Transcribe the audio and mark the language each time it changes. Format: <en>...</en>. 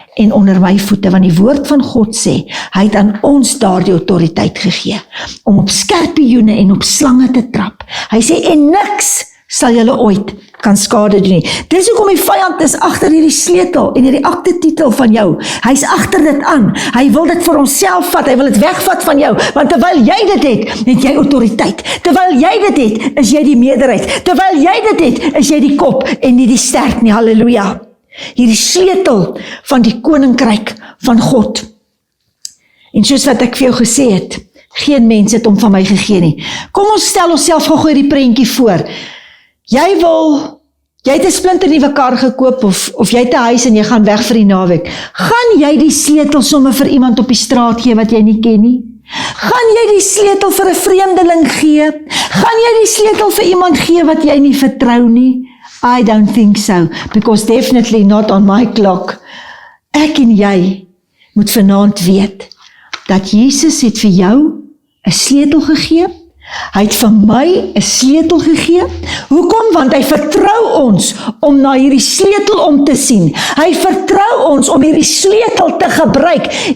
<af>en onder my voete, want die woord van God sê, hy het aan ons daardie autoriteit gegee, om op skerpioene en op slange te trap. Hy sê, en niks sal julle ooit kan skade doen nie. Dis hoekom die vyand is agter hierdie sleutel en hierdie aktetitel van jou. Hy's agter dit aan. Hy wil dit vir homself vat. Hy wil dit wegvat van jou. Want terwyl jy dit het jy autoriteit. Terwyl jy dit het, is jy die meerderheid. Terwyl jy dit het, is jy die kop en nie die stert nie. Halleluja. Hierdie sleutel van die koninkryk van God. En soos wat ek vir jou gesê het, geen mens het hom van my gegee nie. Kom ons stel onsself gou hierdie prentjie voor. Jy het 'n splinternuwe kar gekoop of jy het 'n huis en jy gaan weg vir die naweek. Gaan jy die sleutel sommer vir iemand op die straat gee wat jy nie ken nie? Gaan jy die sleutel vir 'n vreemdeling gee? Gaan jy die sleutel vir iemand gee wat jy nie vertrou nie?</af> <en>I don't think so, because definitely not on my clock.</en> <af>Ek en jy moet vanaand weet dat Jesus het vir jou 'n sleutel gegee. Hy het vir my 'n sleutel gegee. Hoekom? Want hy vertrou ons om na hierdie sleutel om te sien. Hy vertrou ons om hierdie sleutel te gebruik.</af>